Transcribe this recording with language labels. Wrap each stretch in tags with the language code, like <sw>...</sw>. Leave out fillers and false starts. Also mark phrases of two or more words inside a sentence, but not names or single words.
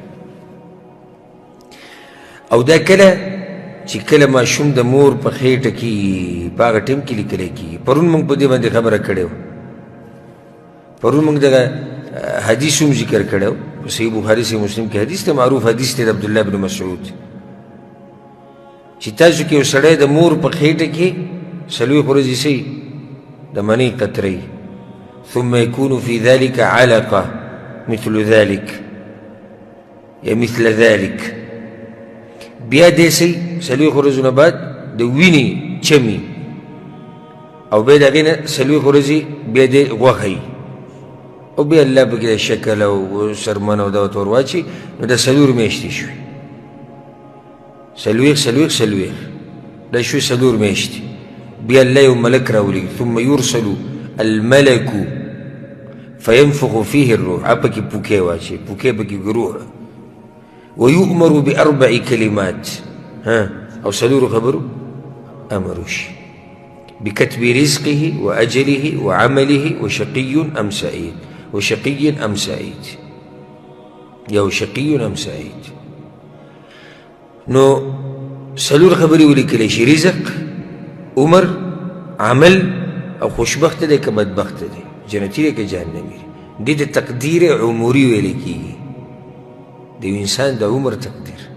<ps>او دا کله چې کله ماشوم د مور په خېټه کې په هغه ټیم کې لیکلی کېږي پرون موږ په دې باندې خبره کړې وه پرون موږ دغه حدیث هم ذکر کړی و په صحیح بخاري صحیح مسلم کې حدیث ته معروف حدیث دی د عبدالله بن مسعود چې تاسو کې یو سړی د مور په خېټه کې څلوېښت ورځې سي د منۍ قطرې</ps> <ar>ثم يكون في ذلك علقة مثل ذلك</ar> <ps>یا</ps> <ar>مثل ذلك</ar> <ps>بیا دی سي څلوېښت ورځو نه بعد د وینې چمي او بیا د هغې نه څلوېښت ورځې بیا دی غوښه او بیا الله پکې د شکل او سرمن او دا ورته ور واچي نو دا څلور میاشتې شوې څلوېښت دا شوې څلور میاشتې بیا الله یو ملک راولي</ps> <ar>ثم يرسل الملك فينفخ فيه الروح</ar> <ps>پکې پوکې واچي پوکې پکې روح</ps> <ar>ويؤمر بأربع كلمات</ar> <ps>او څلورو خبرو امر وشي</ps> <ar>بكتب رزقه وأجله وعمله وشقي أم سعيد وشقي أم سعيد</ar> <ps>یا</ps> <ar>شقي أم سعيد</ar> <ps>نو څلور خبرې ولیکلی شي رزق عمر عمل او خوشبخت دی که بدبخت دی جنتی دی که جهنمی دی د تقدیر عمري ویلی کېږي د یو انسان د عمر تقدیر</ps>